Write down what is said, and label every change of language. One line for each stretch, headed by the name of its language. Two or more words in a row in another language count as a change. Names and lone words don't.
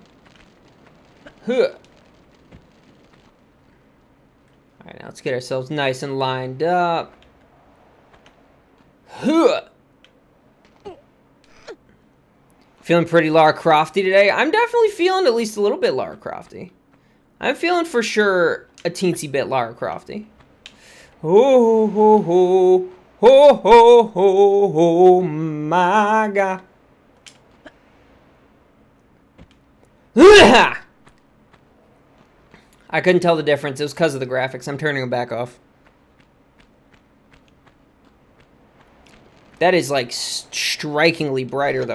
English: Alright, now let's get ourselves nice and lined up. Feeling pretty Lara Crofty today? I'm definitely feeling at least a little bit Lara Crofty. I'm feeling for sure a teensy bit Lara Crofty. Oh, ho, ho, ho, ho, ho, ho, my God. I couldn't tell the difference. It was because of the graphics. I'm turning them back off. That is, like, strikingly brighter, though.